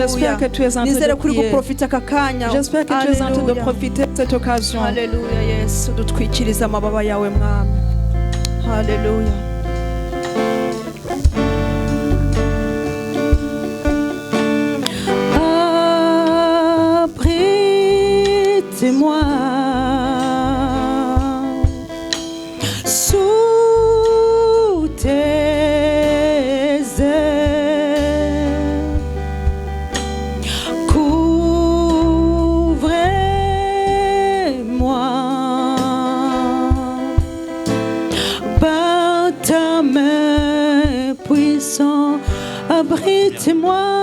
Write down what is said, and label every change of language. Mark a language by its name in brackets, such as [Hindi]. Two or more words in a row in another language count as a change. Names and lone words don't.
[French] J'espère que tu es en train [Kinyarwanda] Nizere [French] de [Kinyarwanda] kuri [French] prier. [Kinyarwanda] guprofita aka kanya. [French] J'espère que tu es en train de [Kinyarwanda] Haleluya. [French] profiter de cette occasion. [Kinyarwanda] Haleluya Yesu dutwikiriza amababa yawe Mwami. Haleluya. [French] Abritez-moi sous tes ailes. Couvrez-moi par ta main puissante, abritez-moi.